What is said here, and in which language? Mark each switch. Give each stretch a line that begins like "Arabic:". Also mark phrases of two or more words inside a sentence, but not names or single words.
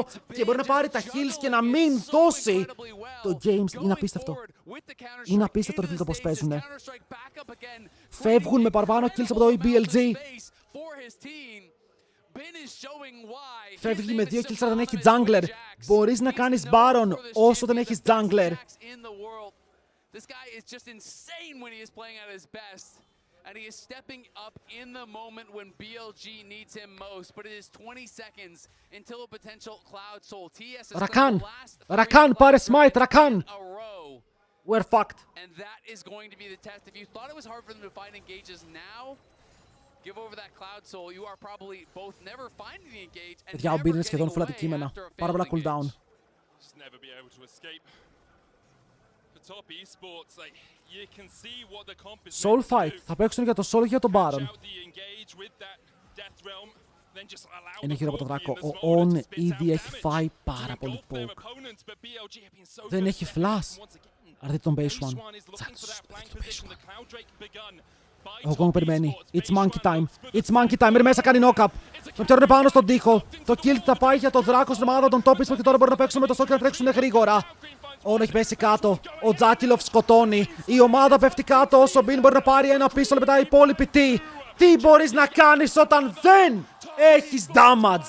Greek: Και μπορεί να πάρει τα kills και να μην δώσει. Το James είναι απίστευτο. Είναι απίστευτο, φίλε, το πώς παίζουνε. Φεύγουν με παραπάνω kills από το BLG. Φεύγει με 2 kills αλλά δεν έχει jungler. Μπορείς να κάνεις Baron όσο δεν έχεις jungler.
English: And he is stepping up in the moment when BLG needs him most. But it is 20 seconds until a potential Cloud Soul. TS is
Greek: Rakan, πάρε smite, Rakan.
English: We're fucked. And that is going to be the test. If you thought it was hard for them to find engages now, give over that Cloud Soul. You are probably both never finding the engage and never getting away after a
Greek: πάρα πολλά
English: cooldown. Just never be able to escape. The top esports, like you can see what the comp is. Soul fight.
Greek: Θα παίξουν για το Soul και για τον Baron. Είναι γύρω από τον δράκο. Ο On ήδη έχει φάει πάρα πολύ poke. Δεν έχει flash. Αλλά δείτε τον Base One. Ο Gong περιμένει.
English: It's monkey time. It's monkey time.
Greek: Μείνει μέσα, κάνει knock-up. Τον πιέρνουν πάνω στον τοίχο. Το kill θα πάει για τον δράκο στην ομάδα των top και τώρα μπορεί να παίξουν με το Soul και να τρέξουν γρήγορα. Όν έχει πέσει κάτω. Ο Τζάκιλοφ σκοτώνει. Η ομάδα πέφτει κάτω. Όσο Bean μπορεί να πάρει ένα πίσω. Μετά οι υπόλοιποι τι μπορείς να κάνεις όταν δεν έχεις damage.